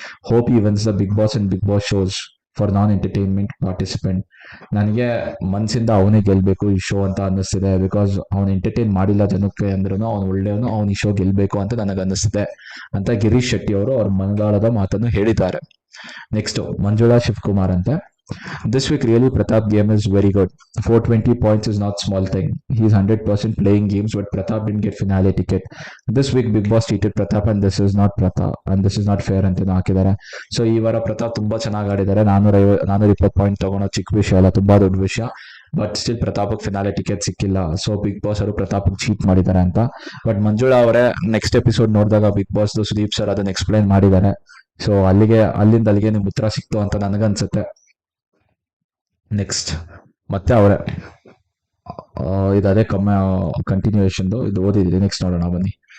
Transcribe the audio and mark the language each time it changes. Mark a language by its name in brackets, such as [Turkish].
[English] Hope he wins the Big Boss and Big Boss shows for non entertainment participant. [Kannada] ನನಗೆ ಮನ್ಸಿಂದ ಅವನೇ ಗೆಲ್ಬೇಕು ಈ ಶೋ ಅಂತ ಅನ್ನಿಸ್ತಿದೆ. ಬಿಕಾಸ್ ಅವ್ನು ಎಂಟರ್ಟೈನ್ ಮಾಡಿಲ್ಲ ಜನಕ್ಕೆ ಅಂದ್ರೂ ಅವ್ನು ಒಳ್ಳೆಯವನು, ಅವ್ನು ಈ ಶೋ ಗೆಲ್ಬೇಕು ಅಂತ ನನಗೆ ಅನ್ನಿಸ್ತಿದೆ ಅಂತ ಗಿರೀಶ್ ಶೆಟ್ಟಿ ಅವರು ಅವ್ರ ಮನದಾಳದ ಮಾತನ್ನು ಹೇಳಿದ್ದಾರೆ. [English] Next Manjula Shivakumar ಅಂತ, this week really Pratap game is very good. 420 points is not small thing. He's 100% playing games, but Pratap didn't get finale ticket. This week Big Boss cheated Pratap and this is not Pratap and this is not fair [Kannada] ಅಂತ ಹಾಕಿದ್ದಾರೆ. So ಈ ವಾರ ಪ್ರತಾಪ್ ತುಂಬಾ ಚೆನ್ನಾಗಿ ಆಡಿದ್ದಾರೆ. 420 point ತಗೊಳೋ ಚಿಕ್ಕ ವಿಷಯ ಅಲ್ಲ, ತುಂಬಾ ದೊಡ್ಡ ವಿಷಯ. ಬಟ್ ಸ್ಟಿಲ್ ಪ್ರತಾಪಕ್ ಫಿನಾಲೆ ಟಿಕೆಟ್ ಸಿಕ್ಕಿಲ್ಲ. ಸೊ ಬಿಗ್ ಬಾಸ್ ಅವರು ಪ್ರತಾಪಕ್ ಚೀಟ್ ಮಾಡಿದ್ದಾರೆ ಅಂತ. ಬಟ್ ಮಂಜುಳಾ ಅವರೇ ನೆಕ್ಸ್ಟ್ ಎಪಿಸೋಡ್ ನೋಡಿದಾಗ ಬಿಗ್ ಬಾಸ್ ಸುದೀಪ್ ಸರ್ ಅದನ್ನ ಎಕ್ಸ್ಪ್ಲೈನ್ ಮಾಡಿದ್ದಾರೆ. ಸೊ ಅಲ್ಲಿಂದ ಅಲ್ಲಿಗೆ ನಿಮ್ಗೆ ಉತ್ತರ ಸಿಕ್ತು ಅಂತ ನನಗನ್ಸುತ್ತೆ. ನೆಕ್ಸ್ಟ್ ಮತ್ತೆ ಅವರೇ ಇದು ಅದೇ ಕಂಟಿನ್ಯೂಯೇಷನ್ ಇದು ಓದಿದ್ರಿ. ನೆಕ್ಸ್ಟ್ ನೋಡೋಣ ಬನ್ನಿ.